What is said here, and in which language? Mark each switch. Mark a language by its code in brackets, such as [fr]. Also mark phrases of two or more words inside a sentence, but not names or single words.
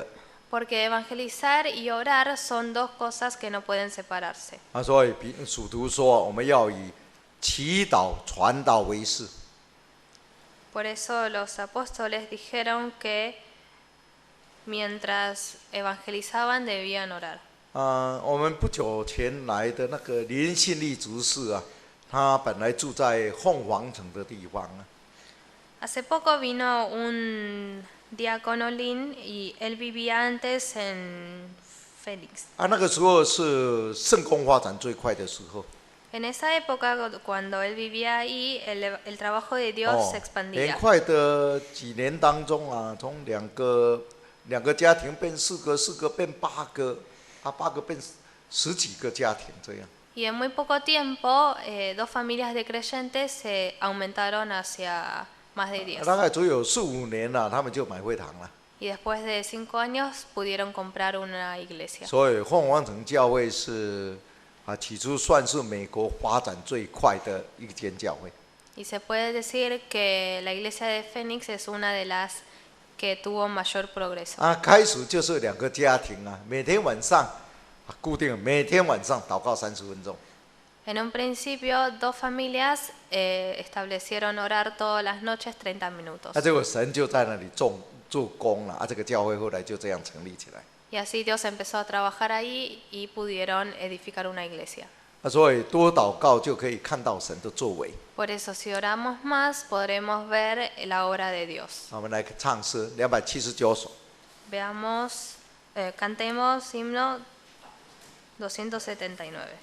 [es] Porque evangelizar y orar son dos cosas que no pueden separarse. [zh] 所以使徒说，我们要以祈祷传道为事。 [es] Por eso los apóstoles dijeron que mientras evangelizaban debían orar. [zh] 我们不久前来的那个林信利执事他本来住在凤凰城的地方 [es] Hace poco vino un diácono Lin y él vivía antes en Félix. [zh] 那个时候是圣工发展最快的时候。 [es] En esa época, cuando él vivía ahí, el trabajo de Dios se expandía. [zh] 很快的几年当中从两个家庭变4个，4个变8个，8个变10几个家庭这样。 [es] Y en muy poco tiempo, 2 familias de creyentes se aumentaron hacia más de 10. [zh] 大概只有4、5年他们就买会堂了。 [es] Y después de 5 años pudieron comprar una iglesia. [zh] 所以凤凰城教会是起初算是美国发展最快的一间教会。 [es] Y se puede decir que la iglesia de Fénix es una de las que tuvo mayor progreso. [zh] 开始就是2个家庭每天晚上固定每天晚上祷告30分钟。 [es] En un principio, 2 familias establecieron orar todas las noches 30 minutos. [zh] 结果神就在那里做工了这个教会后来就这样成立起来。 [es] Y así Dios empezó a trabajar ahí y pudieron edificar una iglesia. [zh] 所以多祷告就可以看到神的作为。 [es] Por eso, si oramos más, podremos ver la obra de Dios. [zh] 我们来唱诗279首。 [es] Veamos, cantemos himno 279.